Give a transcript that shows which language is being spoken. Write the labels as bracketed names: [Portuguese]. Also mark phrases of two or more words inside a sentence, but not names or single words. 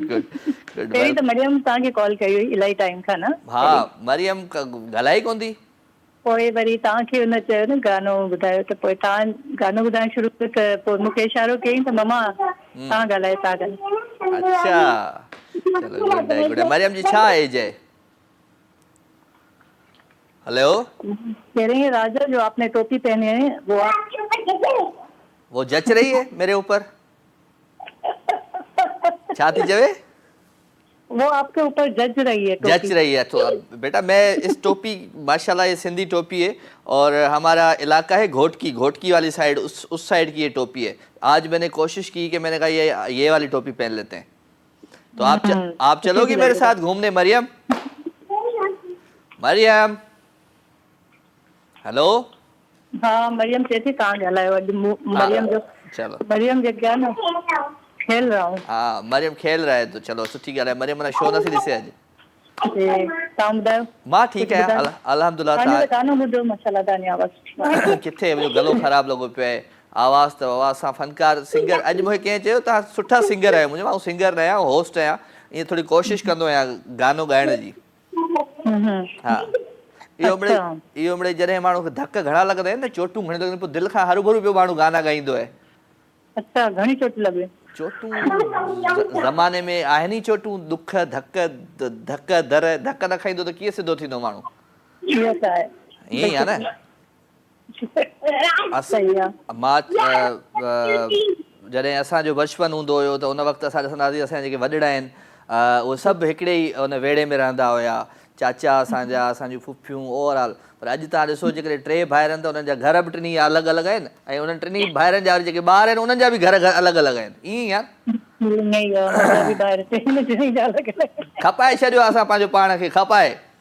[Sindhi] पहिरीं त मरियम तव्हांखे कॉल कई हुई इलाही टाइम खां न? हा, मरियम ॻाल्हाई कोन थी। पोइ वरी तव्हांखे हुन चयो न गानो ॿुधायो, त पोइ तव्हां गानो ॿुधाइणु शुरू कयो, त पोइ मूंखे इशारो कयईं त ममा तव्हां ॻाल्हायो। अच्छा, चलो गुड आहे। मरियम जी छा एज है? हेलो। [Urdu] کہہ رہی ہے راجا جو آپ نے ٹوپی پہنی ہے وہ جچ رہی ہے میرے اوپر. [Sindhi] क्या थी जवे? [Urdu] وہ آپ کے اوپر جچ رہی ہے. جچ رہی ہے. تو بیٹا میں اس ٹوپی، ماشاءاللہ یہ سندھی ٹوپی ہے اور ہمارا علاقہ ہے گھوٹکی والی سائیڈ، اس سائیڈ کی یہ ٹوپی ہے. آج میں نے کوشش کی کہ میں نے کہا یہ والی ٹوپی پہن لیتے ہیں، تو آپ چلو گی میرے ساتھ گھومنے? [Sindhi] मरियम हेलो हाँ मरियम चए थी तव्हां ॻाल्हायो अॼु मरियम जो चलो मरियम जेके आहे न [Urdu] کھیل رہا ہوں [Sindhi] हाँ मरियम [Urdu] کھیل رہے [Sindhi] तो चलो सुठी ॻाल्हि आहे मरियम माना शो नथी ॾिसे अॼु जी तव्हां ॿुधायो मां ठीकु कुझु आहियां ॿुधायो अल्हम्दुलिल्लाह तव्हांजो त गानो ॿुधो माशाल्लाह तव्हांजी आवाज़ किथे मुंहिंजो गलो ख़राबु लॻो पियो आहे आवाज़ त आवाज़ सां फनकार सिंगर अॼु मूंखे कंहिं चयो तव्हां सुठा सिंगर आहियो मुंहिंजो मां सिंगर न आहियां होस्ट आहियां ईअं थोरी कोशिशि कंदो आहियां गानो ॻाइण जी हा अच्छा इहो मिड़ई जॾहिं माण्हू खे धक घणा लॻंदा आहिनि न चोटूं घणी लॻंदियूं पोइ दिलि खां हरूभरू पियो माण्हू गाना ॻाईंदो आहे अच्छा घणी चोट लॻी चोटूं ज़माने में आहिनि ई चोटूं दुख धक धक दर धक न खाईंदो त कीअं सिधो थींदो माण्हू इहो त आहे ईअं ई आहे न सही आहे मां जॾहिं असांजो बचपन हूंदो हुयो त उन वक़्तु असां ॾिसंदासीं असांजा जेके वॾड़ा आहिनि उहे सभु हिकिड़े ई उन वेड़े में रहंदा हुया चाचा असांजा असांजूं फुफियूं ओवरऑल पर अॼु तव्हां ॾिसो जेकॾहिं टे भाइर आहिनि त उन्हनि जा घर बि टिनी अलॻि अलॻि आहिनि ऐं उन्हनि टिनी भाइरनि जा जेके ॿार आहिनि उन्हनि जा बि घर अलॻि अलॻि आहिनि ईअं ई आहे खपाए छॾियो असां पंहिंजो पाण खे खपाए